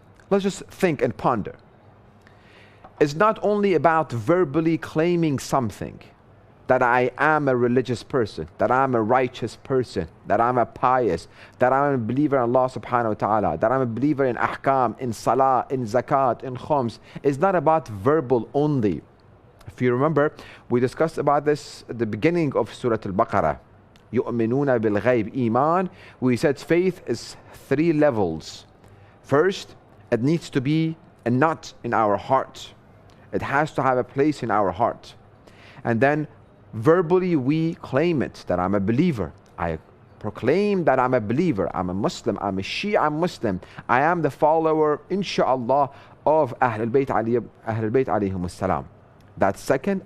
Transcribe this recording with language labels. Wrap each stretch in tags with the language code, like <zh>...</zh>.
<en>Let's just think and ponder. It's not only about verbally claiming something, that I am a religious person, that I'm a righteous person, that I'm a pious, that I'm a believer in Allah subhanahu wa ta'ala, that I'm a believer in ahkam, in salah, in zakat, in khums. It's not about verbal only. If you remember, we discussed about this at the beginning of Surah Al-Baqarah.</en> <ar>يُؤْمِنُونَ بِالْغَيْبِ iman.</ar> <en>We said faith is 3 levels. First, it needs to be a nut in our heart. It has to have a place in our heart. And then verbally we claim it, that I'm a believer. I proclaim that I'm a believer. I'm a Muslim. I'm a Shia Muslim. I am the follower, inshaAllah, of Ahlul Bayt alayhim salam. That's second.</en>